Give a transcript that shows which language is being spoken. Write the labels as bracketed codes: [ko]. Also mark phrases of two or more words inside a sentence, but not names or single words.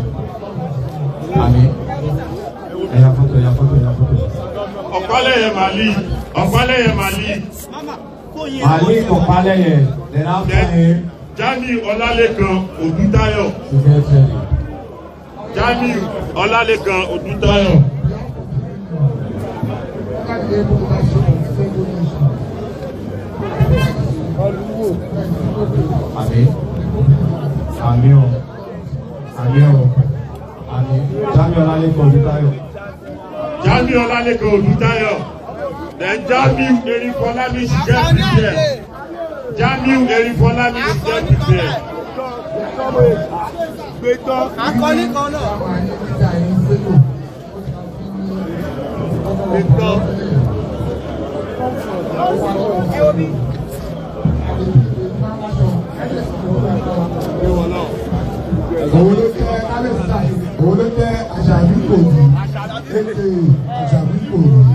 [en] Amen. Opale Malik. Malik Opale, then after him, Jami Olalekan Odutayo. to get ready. Jami Olalekan Odutayo. Amen. Amen. Amen. Amen. Jami Olalekan Odutayo. Jami Olalekan Odutayo. Then Jami Erifolami should get prepared. Jami Erifolami should get prepared. [yo] Akọ́lé kan náà. Òun ló jẹ́ Àṣàbí Kòdù, Àṣàbí Kòdù.